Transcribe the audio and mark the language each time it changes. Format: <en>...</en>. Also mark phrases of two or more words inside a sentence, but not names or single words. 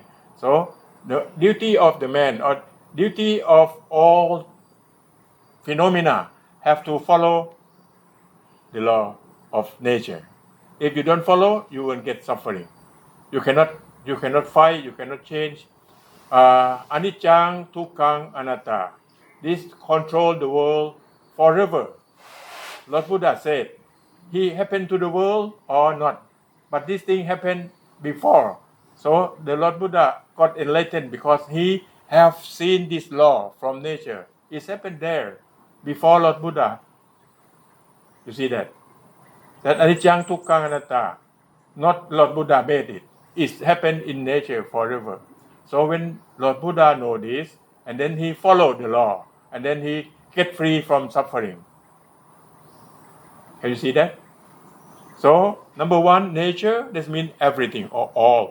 <en>So the duty of the man, or duty of all phenomena, have to follow the law of nature. If you don't follow, you will get suffering. You cannot fight, you cannot change.</en> <pi>Anicca, dukkha, anatta.</pi> <en>This control the world forever. Lord Buddha said, he happened to the world or not, but this thing happened before. So the Lord Buddha got enlightened because he have seen this law from nature. It happened there before Lord Buddha. You see that? That</en> <pi>anicca, dukkha, anatta,</pi> <en>not Lord Buddha made it. It happened in nature forever. So when Lord Buddha know this, and then he followed the law, and then he get free from suffering. Can you see that? So number one, nature, this means everything or all.</en>